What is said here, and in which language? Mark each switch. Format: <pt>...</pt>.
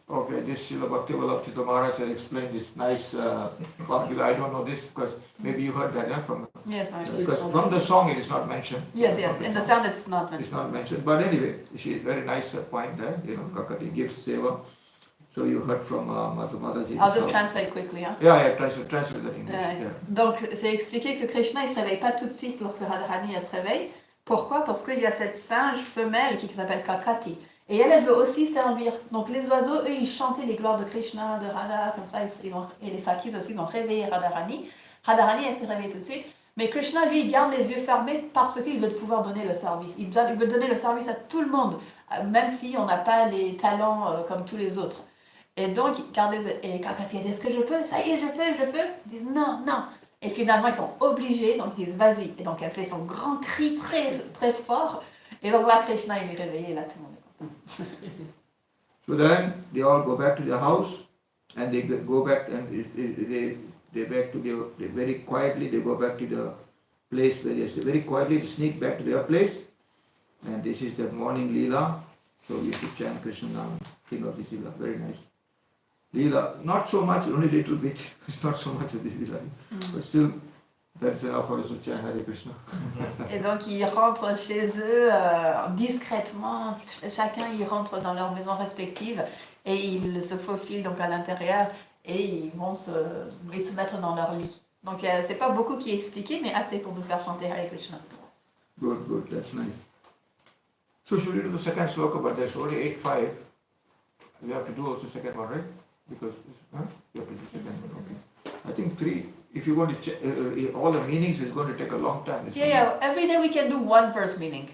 <en>Okay, this Srila Bhakti Vallabh Maharaj has explained this nice because I don't know this because maybe you heard that from Yes, because from the song it is not mentioned. Yes, in the sound it's not mentioned. It's not mentioned, but anyway, she very nice point there. Kakati gives seva. So you heard from Mataji. I'll just translate quickly. Hein? Yeah, translate that English. Yeah.</en> <fr>Donc c'est expliqué que Krishna il se réveille pas tout de suite lorsque Radharani elle se réveille. Pourquoi? Parce qu'il y a cette singe femelle qui s'appelle Kakati. Et elle veut aussi servir. Donc les oiseaux, eux, ils chantaient les gloires de Krishna, de Radha, comme ça. Et les Sakis aussi, ils ont réveillé Radharani. Radharani, elle s'est réveillée tout de suite. Mais Krishna, lui, il garde les yeux fermés parce qu'il veut pouvoir donner le service. Il veut donner le service à tout le monde, même si on n'a pas les talents comme tous les autres. Et donc, il garde les yeux. Et Kakati dit, est-ce que je peux? Ça y est, je peux. Ils disent, non. Et finalement, ils sont obligés, donc ils disent, vas-y. Et donc, elle fait son grand cri très, très fort. Et donc là, Krishna, il est réveillé, et là, tout le monde est content.</fr> <en>So then, they all go back to their house, and they go back, and they back to they very quietly, they go back to the place where they very quietly sneak back to their place. And this is the morning Leela. So you should chant Krishna Nam, think of this Leela, very nice. Leela, not so much, only little bit. It's not so much of this Leela. But still, that's enough for us to chant Hare Krishna.</en> <fr>Et donc ils rentrent chez eux discrètement, chacun ils rentrent dans leur maison respective et ils se faufilent donc à l'intérieur et ils vont se mettre dans leur lit. Donc c'est pas beaucoup qui est expliqué mais assez pour nous faire chanter Hare Krishna.</fr> <en>Good, that's nice. So should we do the second sloka, but there's only 8-5. You have to do also second one, right? Because you have to do second one. Okay. I think 3. If you want to check all the meanings, is going to take a long time. This one. Yeah. Every day we can do one verse meaning,</en>